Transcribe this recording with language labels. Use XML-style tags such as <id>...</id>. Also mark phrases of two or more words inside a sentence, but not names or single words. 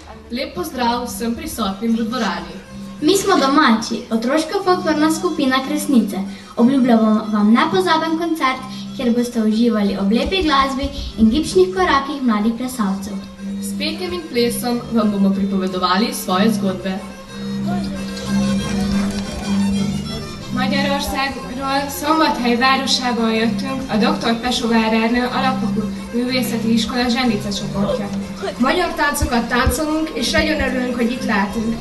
<sl>Lep pozdrav vsem prisotnim v dvorani. Mi smo domači, otroška folklorna skupina Kresnice. Obljubljamo vam nepozaben koncert, kjer boste uživali ob lepi glasbi in gibčnih korakih mladih plesalcev. S petjem in plesom vam bomo pripovedovali svoje zgodbe.</sl> <hu>Magyarországról, Szombathely városából jöttünk, a Dr. Pesó Várernő alapokú művészeti iskola zsenice csoportja. Magyar táncokat táncolunk, és nagyon örülünk, hogy itt lehetünk.</hu>